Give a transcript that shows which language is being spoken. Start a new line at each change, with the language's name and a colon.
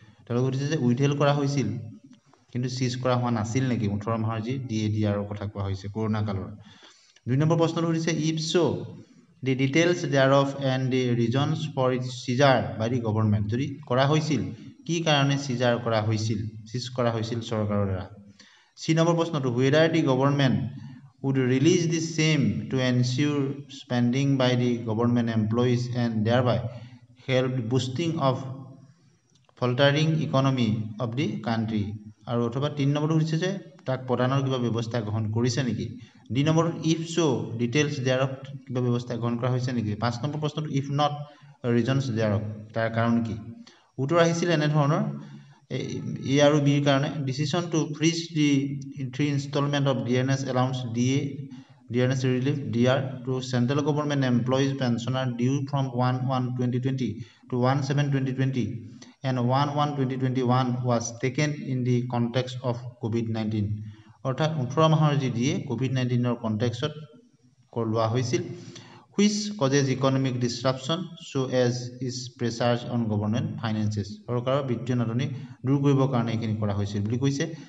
Assamese: তেওঁলোকে সুধিছে যে উইথহেল্ড কৰা হৈছিল কিন্তু চিজ কৰা হোৱা নাছিল নেকি ১৮ মাহৰ যি DA দিয়াৰৰ কথা কোৱা হৈছে কৰোণা কালৰ। ২ নম্বৰ প্ৰশ্নটো সুধিছে
English: If so' the details thereof and the reasons for its seizure by the government.
Assamese: যদি কৰা হৈছিল কি কাৰণে চিজাৰ কৰা হৈছিল, চিজ কৰা হৈছিল চৰকাৰৰ দ্বাৰা। চি নম্বৰ প্ৰশ্নটো
English: Whether the government would release the same to ensure spending by the government employees and thereby help boosting of faltering economy of the country।
Assamese: আৰু অথবা ৩ নম্বৰটো হৈছে যে তাক প্ৰদানৰ কিবা ব্যৱস্থা গ্ৰহণ কৰিছে নেকি। ডি নম্বৰটো
English: if so' details thereof
Assamese: কিবা ব্যৱস্থা গ্ৰহণ কৰা হৈছে নেকি। ৫ নম্বৰ প্ৰশ্নটো
English: if not reasons thereof
Assamese: তাৰ কাৰণ কি। উত্তৰ আহিছিল এনেধৰণৰ
English: এ আৰু বিৰ কাৰণে decision to freeze the 3 instalment of dearness allowance DA dearness relief DR to central government employees pensioner due from 1/1/2020 to 1/7/2020 and 1/1/2021 was taken in the context of COVID-19।
Assamese: অৰ্থাৎ ১৮ মাহৰ যি DA COVID-19ৰ কনটেক্সত লোৱা হৈছিল
English: which causes economic disruption so as is pressures on government finances।
Assamese: চৰকাৰৰ বিত্তীয় নাটনি দূৰ কৰিবৰ কাৰণে এইখিনি কৰা হৈছিল বুলি কৈছে।